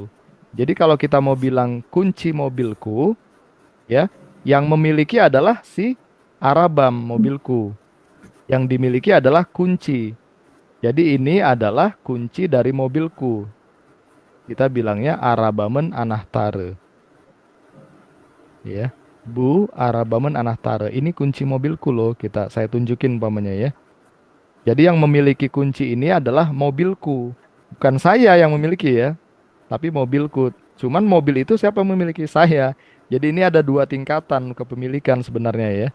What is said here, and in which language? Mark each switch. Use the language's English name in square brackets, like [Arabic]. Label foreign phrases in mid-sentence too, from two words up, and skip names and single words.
[Indonesian] Jadi kalau kita mau bilang kunci mobilku ya, yang memiliki adalah si Arabam mobilku. Yang dimiliki adalah kunci. Jadi ini adalah kunci dari mobilku. Kita bilangnya [Turkish] Arabamın anahtarı. Ya. Bu Arabamın anahtarı. [Indonesian] Ini kunci mobilku loh. Saya tunjukin umpamanya ya. Jadi yang memiliki kunci ini adalah mobilku. Bukan saya yang memiliki ya, tapi mobilku. Cuman mobil itu siapa yang memiliki? Saya. Jadi ini ada dua tingkatan kepemilikan sebenarnya ya.